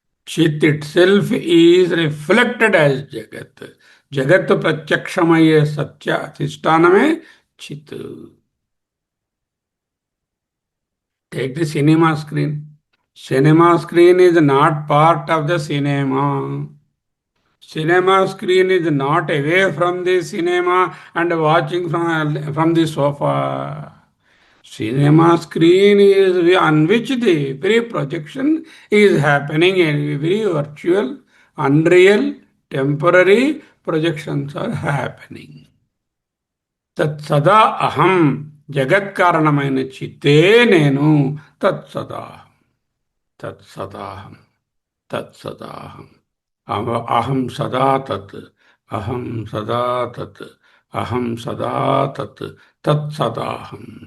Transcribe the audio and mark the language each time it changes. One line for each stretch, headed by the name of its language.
English: చిత్ itself is reflected as జగత్.
Telugu: జగత్తు ప్రత్యక్షమయ్యే సత్య అధిష్టానమే చిత్.
English: Take the cinema screen. Cinema screen is not part of the cinema. Cinema screen is not away from the cinema and watching from the sofa. Cinema screen is on which the every projection is happening and every virtual, unreal, temporary projections are happening.
Sanskrit: తత్సదా అహం
Telugu: జగత్కారణమైన చిత్తే నేను
Sanskrit: తత్సదాహం తత్సదాహం తత్సదాహం అహం సదా తత్ అహం సదా తత్ అహం సదా తత్ తత్సదాహం.